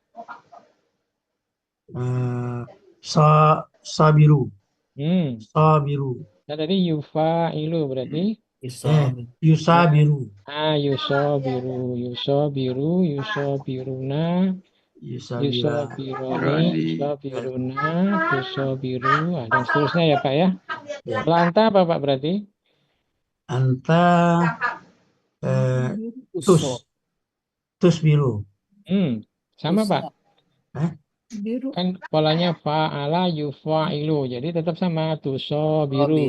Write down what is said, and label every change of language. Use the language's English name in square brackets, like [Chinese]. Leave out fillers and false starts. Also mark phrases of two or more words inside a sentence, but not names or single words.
[Arabic] Sabiru. Sabiru. [Indonesian] Nah, tadi yufa'ilu berarti [Arabic] Yusabiru. يصابر، يصابرون, Yusabira. يصابران، يصابرون, yusobiru, [Indonesian] dan seterusnya ya Pak ya. Ya. Kalau anta apa Pak berarti? [Arabic] أنت تصبر. [Indonesian] Sama Pak. [Arabic] Biru. [Indonesian] Kan polanya [Arabic] فاعل يفاعل. [Indonesian] Jadi tetap sama tusobiru.